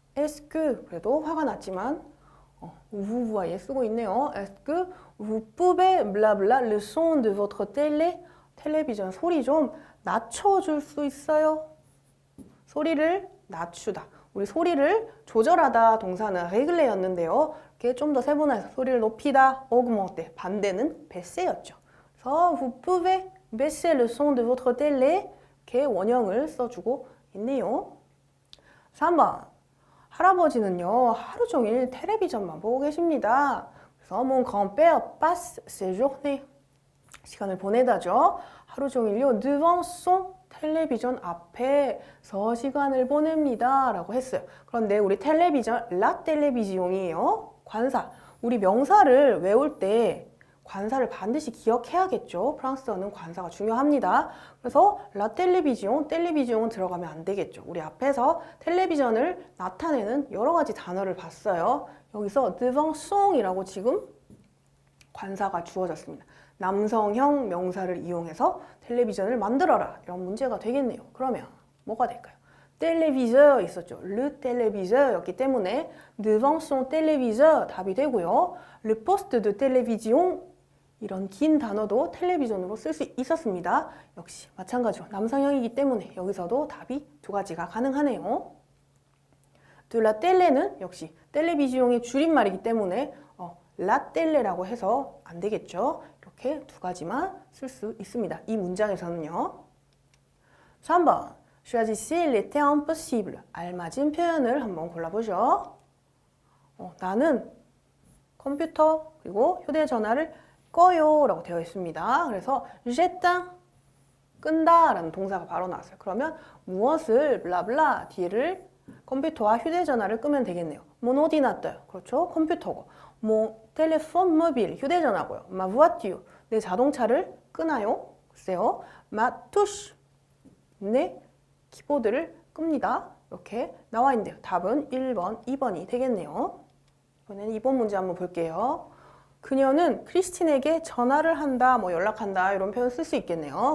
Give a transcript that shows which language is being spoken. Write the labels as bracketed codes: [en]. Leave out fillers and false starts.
[fr] Est-ce que [ko] 그래도 화가 났지만 [fr] vous [ko] 예 쓰고 있네요. [fr] Est-ce que vous pouvez blabla le son de votre télé? [ko] 텔레비전 소리 좀 낮춰줄 수 있어요? 소리를 낮추다. 우리 소리를 조절하다 동사는 régler였는데요. 이렇게 좀 더 세분화해서 소리를 높이다, augmenter. 반대는 baisser였죠. 그래서 [fr] vous pouvez baisser le son de votre télé? [ko] 이렇게 원형을 써주고 있네요. 3번, 할아버지는요 하루 종일 텔레비전만 보고 계십니다. 그래서 [fr] mon grand-père passe ses journées [ko] 시간을 보내다죠. 하루 종일요 [fr] devant son [ko] 텔레비전 앞에서 시간을 보냅니다 라고 했어요. 그런데 우리 텔레비전 la télévision이에요. 관사, 우리 명사를 외울 때 관사를 반드시 기억해야겠죠. 프랑스어는 관사가 중요합니다. 그래서 라 텔레비지옹, 텔레비지옹은 들어가면 안 되겠죠. 우리 앞에서 텔레비전을 나타내는 여러 가지 단어를 봤어요. 여기서 [fr] devant son [ko] 이라고 지금 관사가 주어졌습니다. 남성형 명사를 이용해서 텔레비전을 만들어라. 이런 문제가 되겠네요. 그러면 뭐가 될까요? téléviseur 있었죠. [fr] le téléviseur였기 때문에 devant son téléviseur [ko] 답이 되고요. [fr] le poste de télévision [ko] 이런 긴 단어도 텔레비전으로 쓸 수 있었습니다. 역시 마찬가지로 남성형이기 때문에 여기서도 답이 두 가지가 가능하네요. [fr] de la télé [ko] 는 역시 텔레비지용의 줄임말이기 때문에 la télé라고 해서 안 되겠죠. 이렇게 두 가지만 쓸 수 있습니다. 이 문장에서는요. 3번 [fr] choisissez les termes possibles. [ko] 알맞은 표현을 한번 골라보죠. 나는 컴퓨터 그리고 휴대전화를 꺼요 라고 되어 있습니다. 그래서 [fr] j'éteins [ko] 끈다 라는 동사가 바로 나왔어요. 그러면 무엇을 블라블라 뒤를 컴퓨터와 휴대전화를 끄면 되겠네요. [fr] mon ordinateur [ko] 그렇죠. 컴퓨터고 [fr] mon téléphone mobile [ko] 휴대전화고요. [fr] ma voiture [ko] 내 자동차를 끄나요? 글쎄요. [fr] ma touche [ko] 내 키보드를 끕니다. 이렇게 나와 있는데요. 답은 1번, 2번이 되겠네요. 이번에는 2번 문제 한번 볼게요. 그녀는 크리스틴에게 전화를 한다, 뭐 연락한다 이런 표현 쓸 수 있겠네요.